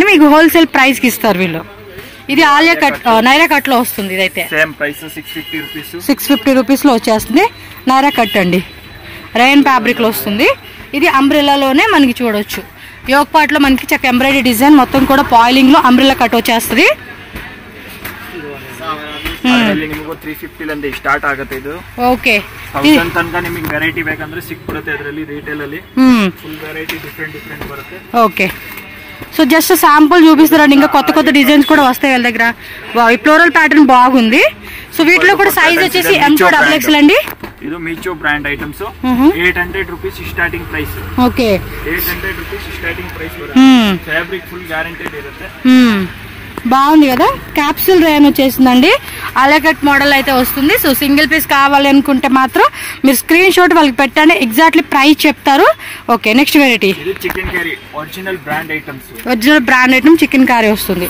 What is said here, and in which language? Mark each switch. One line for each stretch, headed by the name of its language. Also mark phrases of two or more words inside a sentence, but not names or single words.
Telugu: మీకు
English: wholesale price
Telugu: కి ఇస్తారు వీళ్ళు. ఇది ఆలియా కట్, నైరా కట్ లో వస్తుంది. ఇదైతే
English: same price 650 rupees.
Telugu: 650 రూపీస్ లో వచ్చేస్తుంది. నైరా కట్ అండి.
English: rayon fabric
Telugu: లో వస్తుంది. ఇది అంబ్రెల్లాలోనే మనకి చూడొచ్చు.
English: yoke part
Telugu: లో మనకి చక్క
English: embroidery design
Telugu: మొత్తం కూడా పాయిలింగ్ లో
English: umbrella cut
Telugu: వచ్చేస్తుంది.
Kannada: 350 ಲಿಂದ ಸ್ಟಾರ್ಟ್ ಆಗುತ್ತೆ. ಇದು ఓకే, 1000 ತನಕ ನಿಮಗೆ ವೆರೈಟಿ ಬೇಕಂದ್ರೆ ಸಿಕ್ಬಿಡುತ್ತೆ. ಇದರಲ್ಲಿ ರಿಟೇಲ್ ಅಲ್ಲಿ
English: full variety different
Kannada: ಬರುತ್ತೆ.
English: okay, so just sample
Telugu: చూపిస్తారండి. ఇంకా కొత్త డిజైన్స్ కూడా వస్తాయి వీళ్ళ దగ్గర. ఈ
English: floral pattern
Telugu: బాగుంది. సో వీటిలో కూడా సైజ్ వచ్చేసి
English: M to XXL
Telugu: అండి.
Kannada: ಇದು ಮೀಚೋ
English: brand items.
Kannada: 800 ರೂಪೀಸ್
English: starting price.
Kannada: ఓకే, 800 ರೂಪೀಸ್
English: starting price
Kannada: ಬರುತ್ತೆ.
English: fabric full guaranteed
Kannada: ಇರುತ್ತೆ.
Telugu: బాగుంది కదా.
English: capsule rayon
Telugu: వచ్చేసిందండి. అలకట్ మోడల్ అయితే వస్తుంది.
English: so single piece
Telugu: కావాలి అనుకుంటే మాత్రం మీరు
English: screen shot
Telugu: వాళ్ళకి పెట్టండి.
English: exactly price
Telugu: చెప్తారు.
English: okay, next variety chicken curry original brand items. original brand item chicken curry
Telugu: వస్తుంది.